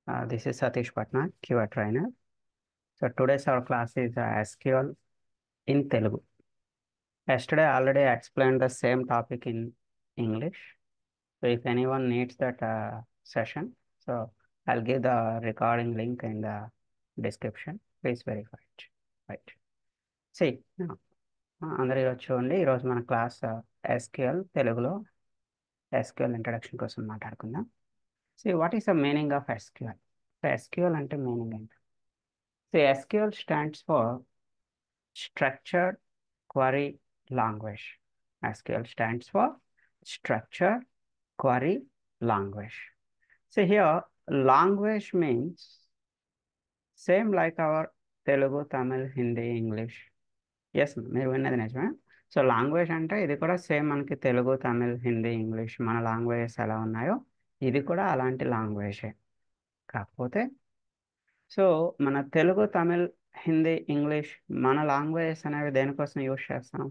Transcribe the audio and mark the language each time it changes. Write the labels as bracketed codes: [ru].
[en] This is Satish Patna, QA trainer. So today's our class is SQL in Telugu. Yesterday I already explained the same topic in English. So if anyone needs that session, so I'll give the recording link in the description. Please verify it. Right. See, now, [te] అందరూ ఈరోజు చూడండి. ఈరోజు మన class SQL తెలుగులో SQL introduction కోసం మాట్లాడుకుందాం. [en] See, what is the meaning of SQL? [te] So SQL అంటే meaning ఏంటి? [en] So SQL stands for Structured Query Language. SQL stands for Structured Query Language. So here, language means same like our Telugu, Tamil, Hindi, English. [te] Yes, మీరు విన్నది నిజమే. So language అంటే ఇది కూడా same మనకి Telugu, Tamil, Hindi, English మన లాంగ్వేజెస్ ఎలా ఉన్నాయో ఇది కూడా అలాంటి లాంగ్వేజే. కాకపోతే సో మన తెలుగు, తమిళ్, హిందీ, ఇంగ్లీష్ మన లాంగ్వేజెస్ అనేవి దేనికోసం యూజ్ చేస్తాం?